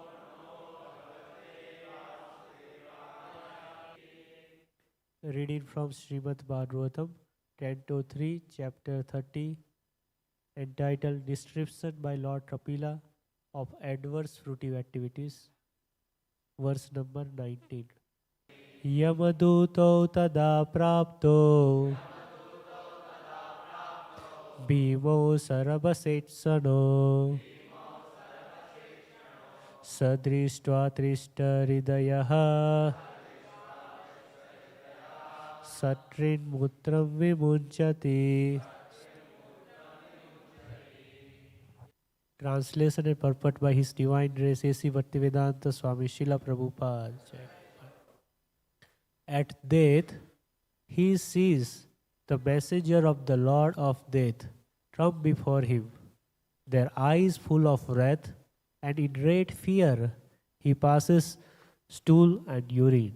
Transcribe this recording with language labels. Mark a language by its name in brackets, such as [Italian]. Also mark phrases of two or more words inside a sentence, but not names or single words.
[English] Reading from Srimad Bhagavatam, Canto 3, Chapter 30, entitled Description by Lord Kapila of Adverse Fruitive Activities, verse number 19. [Sanskrit] यमदूतौ तदा प्राप्तौ भीमौ सरभसेक्षणौ स दृष्ट्वा त्रस्तहृदयः शकृन् मूत्रं विमुञ्चति. [English] Translation and purport by His Divine Grace A.C. Bhaktivedanta Swami Srila Prabhupada. At death, he sees the messenger of the Lord of Death come before him, their eyes full of wrath, and in great fear he passes stool and urine.